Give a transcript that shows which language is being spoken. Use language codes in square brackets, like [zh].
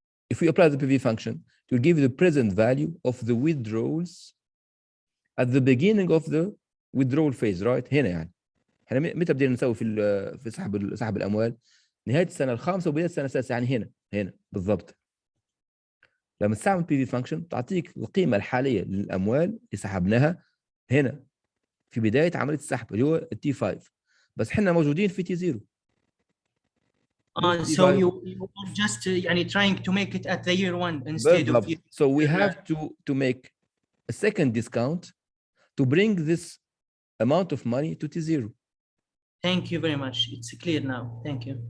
[en] If we apply the PV function, it will give you the present value of the withdrawals at the beginning of the withdrawal phase, right? [ar] هنا يعني. احنا متى بدينا نسوي في سحب الاموال؟ نهايه السنه الخامسه وبدايه السنه السادسه، يعني هنا بالضبط. لما تستعمل PV function تعطيك القيمه الحاليه للاموال اللي سحبناها هنا في بدايه عمليه السحب اللي هو التي 5، بس احنا موجودين في تي 0. [en] So you are just trying to make it at the year 1 instead of year. So we have to make a second discount to bring this amount of money to T0. Thank you very much. It's clear now. Thank you.